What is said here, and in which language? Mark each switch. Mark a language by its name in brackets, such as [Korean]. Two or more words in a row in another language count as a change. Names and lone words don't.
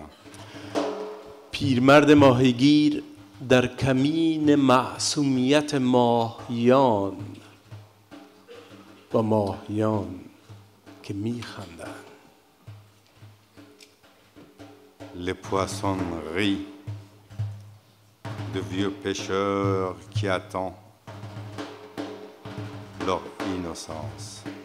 [Persian] پیرمرد ماهیگیر در کمین معصومیت ماهیان و ماهیان که میخندند. [French] Les poissons rient de vieux pêcheurs qui attendent leur innocence.